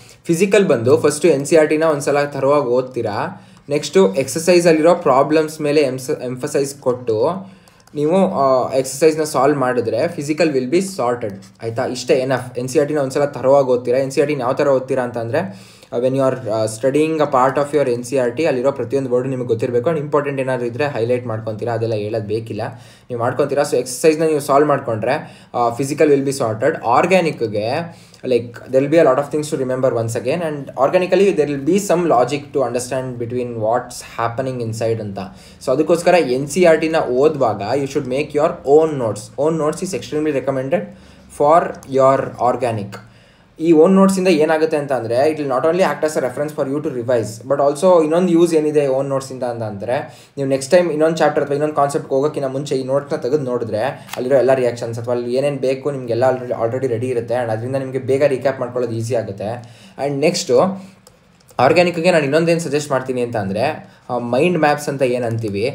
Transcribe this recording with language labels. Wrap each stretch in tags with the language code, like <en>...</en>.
<kn>Physical ಬಂದು first NCERTನ ಒಂದ್ಸಲ ಥರವಾಗಿ ಓದ್ತೀರಾ. ನೆಕ್ಸ್ಟು ಎಕ್ಸಸೈಸಲ್ಲಿರೋ ಪ್ರಾಬ್ಲಮ್ಸ್ ಮೇಲೆ ಎಂಫಸೈಸ್ ಕೊಟ್ಟು ನೀವು ಎಕ್ಸಸೈಸ್ನ ಸಾಲ್ವ್ ಮಾಡಿದ್ರೆ</kn> <en>physical will be sorted,</en> <kn>ಆಯಿತಾ? ಇಷ್ಟೇ ಎನಫ್. NCERTನ ಒಂದ್ಸಲ ಥರವಾಗಿ ಓದ್ತೀರಾ. NCERTನ ಯಾವ ಥರ ಓದ್ತೀರಾ ಅಂತಂದರೆ,</kn> <en>when you are studying a part of your</en> <kn>NCERT ಅಲ್ಲಿರೋ ಪ್ರತಿಯೊಂದು ವರ್ಡು ನಿಮಗೆ ಗೊತ್ತಿರಬೇಕು. ಆ್ಯಂಡ್ ಇಂಪಾರ್ಟೆಂಟ್ ಏನಾದರೂ ಇದ್ದರೆ ಹೈಲೈಟ್ ಮಾಡ್ಕೊತೀರಾ, ಅದೆಲ್ಲ ಹೇಳೋದು ಬೇಕಿಲ್ಲ, ನೀವು ಮಾಡ್ಕೊತೀರಾ. ಸೊ ಎಕ್ಸಸೈಸ್ನ ನೀವು ಸಾಲ್ವ್ ಮಾಡಿಕೊಂಡ್ರೆ</kn> <en>Physical will be sorted. ಆರ್ಗ್ಯಾನಿಕ್ಗೆ like there will be a lot of things to remember once again, and organically there will be some logic to understand between what's happening inside anta. So</en> <kn>ಅದಕ್ಕೋಸ್ಕರ NCERTನ ಓದುವಾಗ</kn> <en>you should make your own notes is extremely recommended for your organic.</en> <kn>ಈ own ನೋಟ್ಸಿಂದ ಏನಾಗುತ್ತೆ ಅಂತ ಅಂದರೆ,</kn> <en>it will not only act as a reference for you to revise, but also</en> <kn>ಇನ್ನೊಂದು use ಏನಿದೆ own ನೋಟ್ಸಿಂದ ಅಂದರೆ, ನೀವು ನೆಕ್ಸ್ಟ್ ಟೈಮ್ ಇನ್ನೊಂದು chapter ಅಥವಾ ಇನ್ನೊಂದು ಕಾನ್ಸೆಪ್ಟ್ಗೆ ಹೋಗೋಕ್ಕಿಂತ ಮುಂಚೆ ಈ ನೋಟ್ಸ್ನ ತೆಗೆದು ನೋಡಿದ್ರೆ ಅಲ್ಲಿರೋ ಎಲ್ಲ ರಿಯಾಕ್ಷನ್ಸ್ ಅಥವಾ ಅಲ್ಲಿ ಏನೇನು ಬೇಕು ನಿಮಗೆಲ್ಲ ಆಲ್ರೆಡಿ ರೆಡಿ ಇರುತ್ತೆ. ಆ್ಯಂಡ್ ಅದರಿಂದ ನಿಮಗೆ ಬೇಗ ರೀಕ್ಯಾಪ್ ಮಾಡ್ಕೊಳ್ಳೋದು ಈಸಿ ಆಗುತ್ತೆ. ಆ್ಯಂಡ್ ನೆಕ್ಸ್ಟು ಆರ್ಗ್ಯಾನಿಕ್ಗೆ ನಾನು ಇನ್ನೊಂದೇನು ಸಜೆಸ್ಟ್ ಮಾಡ್ತೀನಿ ಅಂತ ಅಂದರೆ, ಮೈಂಡ್ ಮ್ಯಾಪ್ಸ್ ಅಂತ ಏನು ಅಂತೀವಿ.</kn>